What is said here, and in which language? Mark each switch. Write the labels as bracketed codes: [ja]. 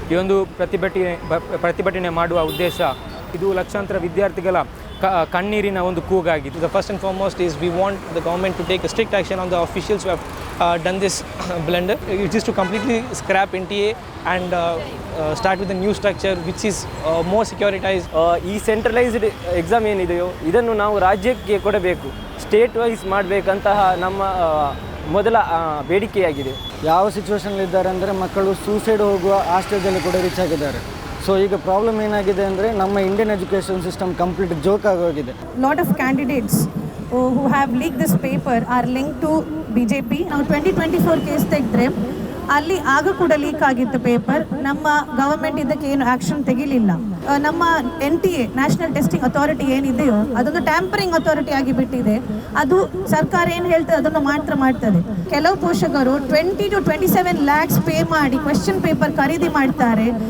[kn] ಈ ಒಂದು ಪ್ರತಿಭಟನೆ ಮಾಡುವ ಉದ್ದೇಶ ಇದು ಲಕ್ಷಾಂತರ ವಿದ್ಯಾರ್ಥಿಗಳ ಕಣ್ಣೀರಿನ ಒಂದು ಕೂಗಾಗಿದೆ. [en] The first and foremost is we want the government to take a strict action on the officials who have done this blunder. It is to completely scrap NTA and start with a new structure which is more securitized. [kn] ಈ centralised exam ಏನಿದೆಯೋ ಇದನ್ನು ನಾವು ರಾಜ್ಯಕ್ಕೆ ಕೊಡಬೇಕು, state wise ಮಾಡಬೇಕಂತಹ ನಮ್ಮ ಮೊದಲ ಬೇಡಿಕೆಯಾಗಿದೆ. ಯಾವ ಸಿಚುವೇಷನ್ಲಿದ್ದಾರೆ ಅಂದರೆ ಮಕ್ಕಳು ಸೂಸೈಡ್ ಹೋಗುವ ಆ ಸ್ಟೇಜಲ್ಲಿ ಕೂಡ ರೀಚ್ ಆಗಿದ್ದಾರೆ. ಸೊ ಈಗ ಪ್ರಾಬ್ಲಮ್ ಏನಾಗಿದೆ ಅಂದರೆ ನಮ್ಮ Indian education system complete joke ಆಗೋಗಿದೆ. [en] Lot of candidates who have leaked this paper are linked to BJP. [kn] ನಾವು 2024 ಕೇಸ್ ತೆಗೆದ್ರೆ ಅಲ್ಲಿ ಆಗ ಕೂಡ ಲೀಕ್ ಆಗಿತ್ತು ಪೇಪರ್. ನಮ್ಮ ಗವರ್ಮೆಂಟ್ ಇದಕ್ಕೆ ಏನು ಆ್ಯಕ್ಷನ್ ತೆಗಿಲಿಲ್ಲ. ನಮ್ಮ NTA ನ್ಯಾಷನಲ್ ಟೆಸ್ಟಿಂಗ್ ಅಥಾರಿಟಿ ಏನಿದೆಯೋ ಅದೊಂದು ಟ್ಯಾಂಪರಿಂಗ್ ಅಥಾರಿಟಿ ಆಗಿಬಿಟ್ಟಿದೆ. ಅದು ಸರ್ಕಾರ ಏನು ಹೇಳ್ತದೆ ಅದನ್ನು ಮಾತ್ರ ಮಾಡ್ತದೆ. ಕೆಲವು ಪೋಷಕರು 20 to 27 lakhs ಪೇ ಮಾಡಿ ಕ್ವೆಶ್ಚನ್ ಪೇಪರ್ ಖರೀದಿ ಮಾಡ್ತಾರೆ.